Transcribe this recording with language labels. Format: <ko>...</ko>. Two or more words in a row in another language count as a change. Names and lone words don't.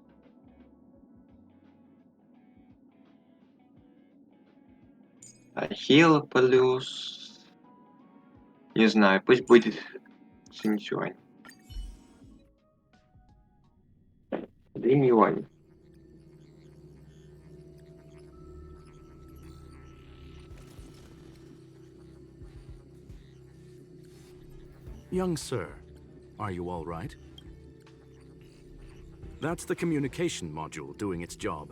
<ru>Ахилл плюс... Не знаю, пусть будет Синьцюань. Дэнь Юань.</ru> <en>Young sir, are you all right? That's the communication module doing its job.</en>